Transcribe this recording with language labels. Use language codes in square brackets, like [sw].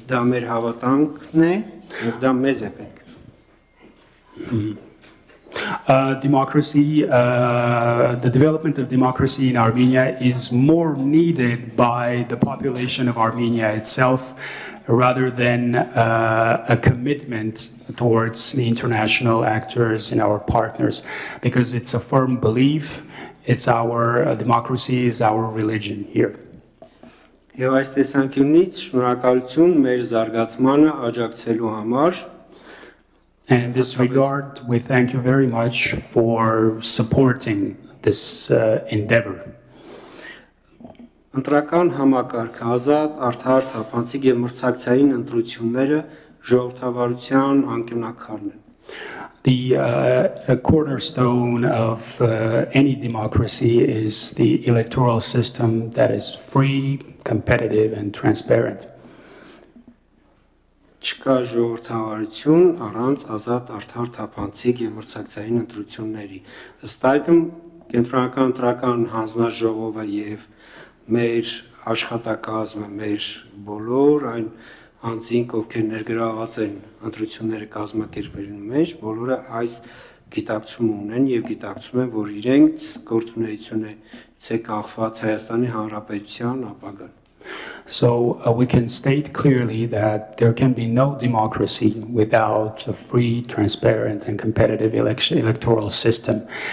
[hy] Դա մեր հավատանքն է, եւ դա մեզ է պետք. [en] Democracy, the development of democracy in Armenia is more needed by the population of Armenia itself rather than a commitment towards the international actors and our partners, because it's a firm belief, it's our democracy is our religion here. [hy] Եվ այս տեսանկյունից շնորհակալություն մեր զարգացմանը աջակցելու համար. [en] And in this regard, we thank you very much for supporting this endeavor. [hy] Ընտրական համակարգ, ազատ, արդար, թափանցիկ եւ մրցակցային ընտրությունները ժողովրդավարության անկյունաքարն են. [en] The cornerstone of any democracy is the electoral system that is free, competitive, and transparent. [hy] Չկա ժողովրդավարություն առանց ազատ, արդար, թափանցիկ եւ մրցակցային ընտրությունների. Ըստ այդմ կենտրոնական ընտրական հանձնաժողովը եւ մեր աշխատակազմը, մեր բոլոր այն անձինք, ովքեր ներգրաված են ընտրությունները կազմակերպելու մեջ, բոլորը այս գիտակցումը ունեն եւ գիտակցում են, որ իրենց գործունեությունը ցե կախված Հայաստանի Հանրապետության ապագան։ [en] So we can state clearly that there can be no democracy without a free, transparent, and competitive electoral system.